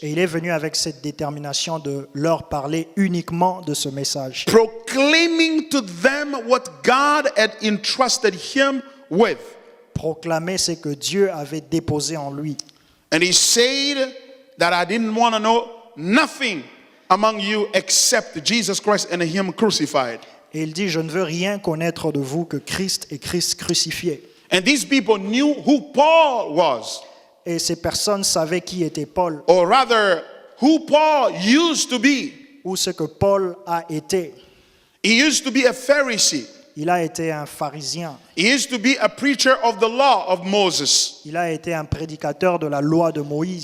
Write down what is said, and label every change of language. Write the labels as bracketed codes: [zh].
[fr] Et il est venu avec cette détermination de leur parler uniquement de ce message. [en] Proclaiming to them what God had entrusted him with. [fr] Proclamer ce que Dieu avait déposé en lui. [en] And he said that I didn't want to know nothing among you except Jesus Christ and Him crucified. [fr] Et il dit, je ne veux rien connaître de vous que Christ et Christ crucifié. [en] And these people knew who Paul was. [fr] Et ces personnes savaient qui était Paul, [en] Or rather, who Paul used to be. [fr] ou ce que Paul a été. [en] He used to be a Pharisee. [fr] Il a été un pharisien. [en] He used to be a preacher of the law of Moses. [fr] Il a été un prédicateur de la loi de Moïse.